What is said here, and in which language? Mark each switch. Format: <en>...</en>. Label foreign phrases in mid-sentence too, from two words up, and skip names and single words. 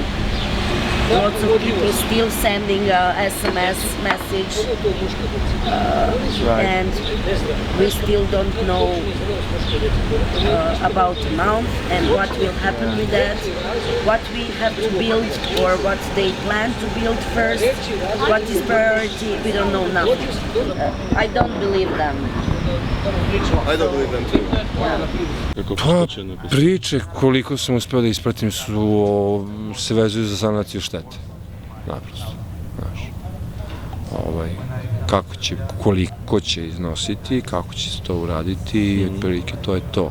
<en>Lots of people still sending SMS message and we still don't know about amount and what will happen with that, what we have to build or what they plan to build first, what is priority, we don't know nothing. I don't believe them. I don't believe them too.</en> <sr>Pa, priče koliko sam uspeo da ispratim se vezuju za sanaciju štete. Naprosto, znaš. Koliko će iznositi, kako će se to uraditi i otprilike to je to.</sr>